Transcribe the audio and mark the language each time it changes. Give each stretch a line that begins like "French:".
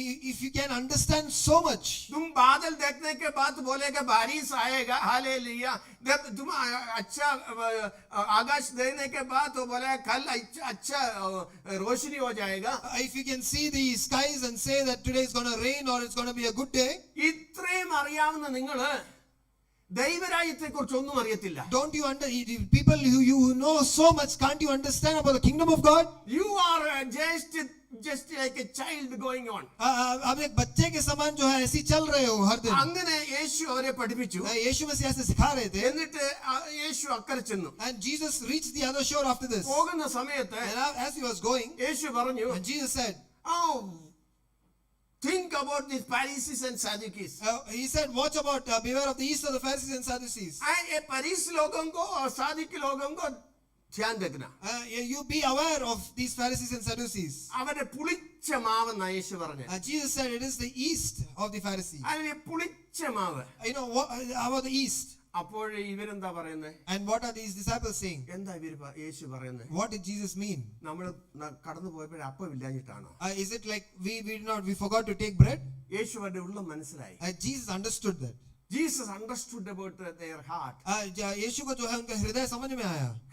English: if you can understand so much,
Hindi: तुम बादल देखने के बाद बोलेगा बारिश आएगा, हालेलुया. जब तुम अच्छा आकाश देखने के बाद तो बोलेगा कल अच्छा रोशनी हो जाएगा.
English: If you can see the skies and say that today is going to rain or it's going to be a good day,
Malayalam: ഇത്രയും അറിയാവുന്ന നിങ്ങള് ദൈവരാജ്യത്തെ കുറിച്ച് ഒന്നും അറിയത്തില്ല.
English: Don't you people you know so much, can't you understand about the kingdom of God? You are just like a child going on.
Hindi: आप एक बच्चे के समान जो है ऐसे चल रहे हो हर दिन.
Malayalam: അങ്ങനെ യേശു അവരെ പഠിപ്പിച്ചു.
Hindi: यीशु मसीह ऐसे सिखा रहे थे.
Malayalam: എന്നിട്ട് യേശു അക്കരെ ചെന്നു.
English: And Jesus reached the other shore after this.
Malayalam: പോകുന്ന സമയത്ത്,
English: And as he was going,
Malayalam: യേശു പറഞ്ഞു,
English: and Jesus said, oh, think about these Pharisees and Sadducees. He said, watch about, beware of the yeast of the Pharisees and Sadducees.
Hindi: फरीसी लोगों को और सादिक लोगों को ध्यान रखना.
English: You be aware of these Pharisees and Sadducees.
Malayalam: അവരുടെ പുളിച്ച മാവെന്നാ യേശു പറഞ്ഞു.
English: Jesus said it is the yeast of the Pharisees.
Malayalam: അതിന്റെ പുളിച്ച മാവ്.
English: You know what about the yeast?
Malayalam: അപ്പോൾ ഇവരെന്താ പറയുന്നത്?
English: And what are these disciples saying?
Malayalam: എന്താ ഇവര് യേശു പറയുന്നത്?
English: What did Jesus mean?
Malayalam: നമ്മൾ കടന്നു പോയപ്പോൾ അപ്പം ഇല്ലാഞ്ഞിട്ടാണോ?
English: Is it like we forgot to take bread?
Malayalam: യേശുവിന്റെ ഉള്ളം മനസ്സിലായി.
English: Jesus understood that. Jesus understood about their heart.
Hindi: यीशु को जो है उनका हृदय समझ में आया.